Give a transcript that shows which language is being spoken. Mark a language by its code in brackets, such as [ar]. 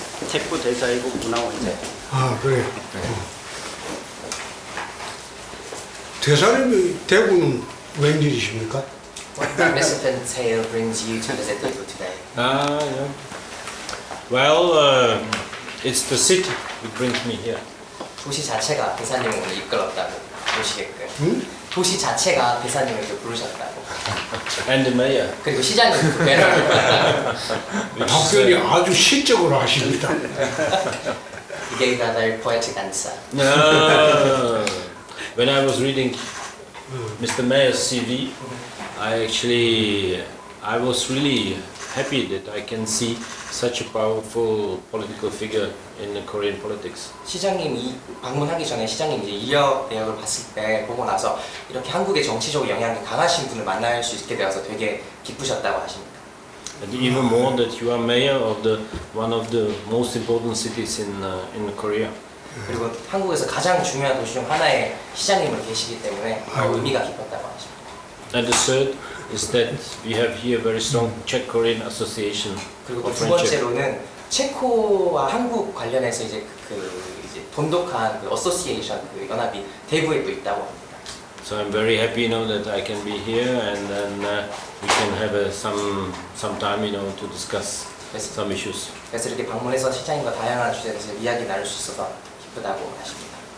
[ko] 체코 대사이고 문화원장. 아, 그래. 대사님이 대구는 웬일이십니까? [en] What magnificent tale brings you to visit Daegu today? Yeah. Well, it's the city that brings me here. [ko] 도시 자체가 대사님을 오늘 이끌었다고 보시게끔. 응? 도시 자체가 대사님을 이렇게 부르셨다고. [en] And the mayor. [ko] 그리고 시장님 배를 답변이 아주 시적으로 하십니다. [en] He gave a very poetic answer. No. When I was reading Mr. Mayor's CV, I was really happy that I can see such a powerful political figure in the Korean politics. [ko] 시장님이 방문하기 전에 시장님 이제 이력 내역을 봤을 때 보고 나서 이렇게 한국의 정치적 영향이 강하신 분을 만날 수 있게 되어서 되게 기쁘셨다고 하십니다. [en] And even more that you are mayor of one of the most important cities in Korea. [ko] 그리고 한국에서 가장 중요한 도시 중 하나의 시장님을 계시기 때문에 의미가 깊었다고 하십니다. [en] And the third is that we have here very strong Czech-Korean association. [ko] 그리고 두 번째로는 체코와 한국 관련해서 이제 이제 돈독한 그 어소시에이션 그 연합이 대구에 또 있다고 합니다. [en] So I'm very happy, that I can be here, and then we can have some time, to discuss some issues. [ko] 그래서 이렇게 방문해서 시장님과 다양한 주제에 대해서 이야기 나눌 수 있어서 기쁘다고 하십니다.